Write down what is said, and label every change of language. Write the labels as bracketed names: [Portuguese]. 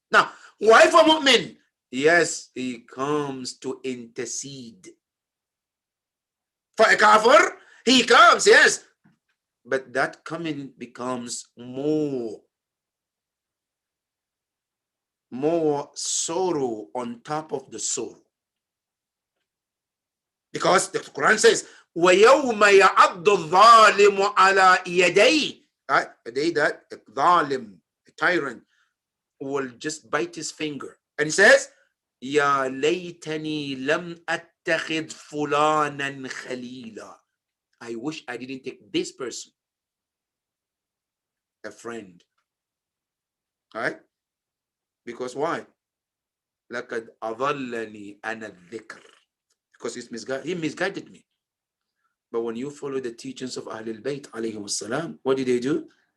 [English] Now, why for mu'min? Yes, he comes to intercede. For a kafir, he comes, yes. But that coming becomes more sorrow on top of the sorrow. Because the Quran says, [Arabic] وَيَوْمَ يَعَضُّ الظَّالِمُ عَلَى يَدَيْهِ. [English] Right? The day that a zalim, a tyrant, will just bite his finger. And he says, [Arabic] يَا لَيْتَنِي لَمْ أَتَّخِذْ فُلَانًا خَلِيلًا. [English] I wish I didn't take this person a friend. Right? Because why? [Arabic] لَقَدْ أَضَلَّنِي أَنَا الذِّكْرِ. [English] Because he misguided me. But when you follow the teachings of Ahlul Bayt alayhim salam, what do?